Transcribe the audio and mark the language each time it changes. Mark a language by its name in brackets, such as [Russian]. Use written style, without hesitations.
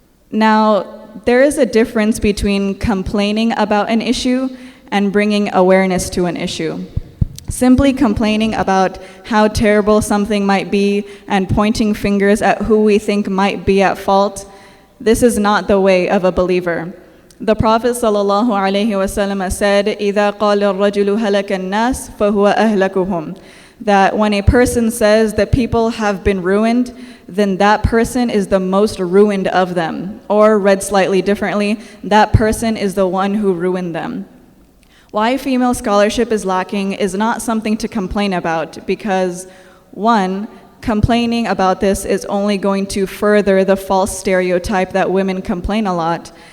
[English] Now, there is a difference between complaining about an issue and bringing awareness to an issue. Simply complaining about how terrible something might be and pointing fingers at who we think might be at fault, this is not the way of a believer. The Prophet ﷺ said, [Arabic] إِذَا قَالَ الرَّجُلُ هَلَكَ النَّاسِ فَهُوَ أَهْلَكُهُم. [English] That when a person says that people have been ruined, then that person is the most ruined of them. Or read slightly differently, that person is the one who ruined them. Why female scholarship is lacking is not something to complain about because, one, complaining about this is only going to further the false stereotype that women complain a lot.